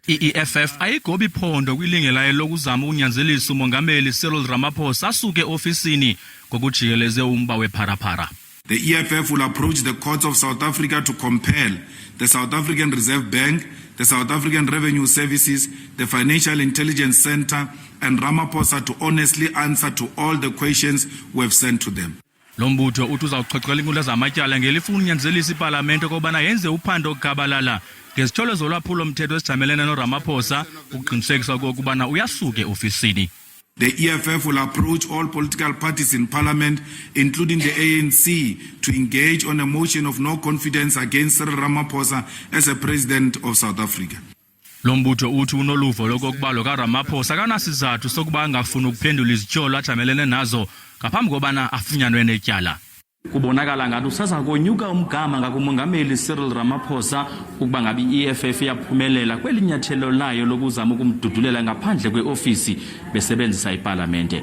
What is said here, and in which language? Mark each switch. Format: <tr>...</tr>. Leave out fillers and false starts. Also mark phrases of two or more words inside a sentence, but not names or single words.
<xh>I-EFF ayigobi phondo kwilingelayo lokuzama ukunyanzelisa umongameli Cyril Ramaphosa asuke ofisini ngokujikeleze umba wePhala-phala.</xh> <en>The EFF will approach the courts of South Africa to compel the South African Reserve Bank, the South African Revenue Services, the Financial Intelligence Center, and Ramaphosa to honestly answer to all the questions we have sent to them.</en> <xh>Lombutho uthi uzawuchochela inkundla zamatyala ngelifuna unyanzelisa iParliament ukubana yenze uphando gabalala ngezitholo zolwaphulo mthetho esijamelene noRamaphosa ukuqinisekisa ukubana uyasuke ofisini.</xh> <en>The EFF will approach all political parties in Parliament, including the ANC, to engage on a motion of no confidence against Cyril Ramaphosa as a president of South Africa.</en> <xh>Lombutho uthi unoluvo lokuba lo kaRamaphosa kanasizathu sokuba angafuni ukuphendula izitholo ajamelene nazo ngaphambi kobana afunyanwe netyala. Kubonakala ngathi usaza konyuka umgama ngakumongameli Cyril Ramaphosa ukuba ngabe i-EFF yaphumelela kwelinyathelo layo lokuzama ukumdudulela ngaphandle kweofisi besebenzisa iParliament.</xh>